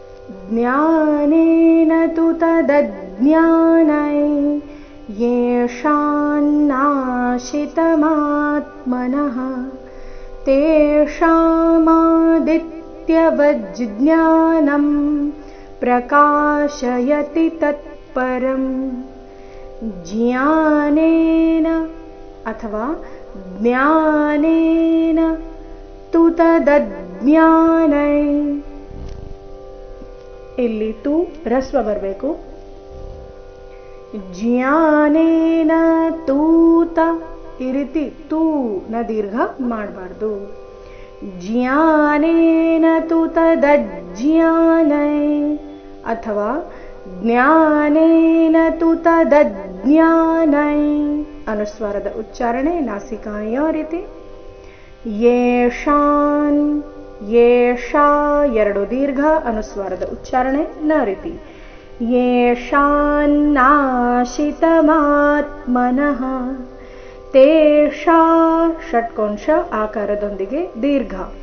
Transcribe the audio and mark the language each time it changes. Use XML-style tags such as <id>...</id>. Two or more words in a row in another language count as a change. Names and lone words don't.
<sa>ज्ञानेन तु तदज्ञानै येषान्नाशितमात्मनः तेषामादित्यवज्ज्ञानं प्रकाशयति तत्परम्। ज्ञानेन अथवा ज्ञानेन तु ತದಜ್ಞಾನೈ.</sa> <kn>ಇಲ್ಲಿ ತು ರಸ್ವ ಬರಬೇಕು.</kn> <sa>ಜ್ಞಾನೇನ ತೂತ</sa> <kn>ಈ ರೀತಿ ತೂ ನ ದೀರ್ಘ ಮಾಡಬಾರ್ದು.</kn> <sa>ಜ್ಞಾನೇನ ತು ತದಜ್ಞಾನೈ ಅಥವಾ ಜ್ಞಾನೇನ ತು ತದಜ್ಞಾನೈ.</sa> <kn>ಅನುಸ್ವಾರದ ಉಚ್ಚಾರಣೆ ನಾಸಿಕಾಯ ರೀತಿ.</kn> <sa>ಯೇಷಾನ್ ಯೇಷಾ</sa> <kn>ಎರಡು ದೀರ್ಘ ಅನುಸ್ವಾರದ ಉಚ್ಚಾರಣೆ ನ ರೀತಿ.</kn> <sa>ಯೇಷಾನ್ನಾಶಿತಮಾತ್ಮನಃ ತೇಷಾ</sa> <kn>ಷಟ್ಕೋಂಶ ಆಕಾರದೊಂದಿಗೆ ದೀರ್ಘ.</kn>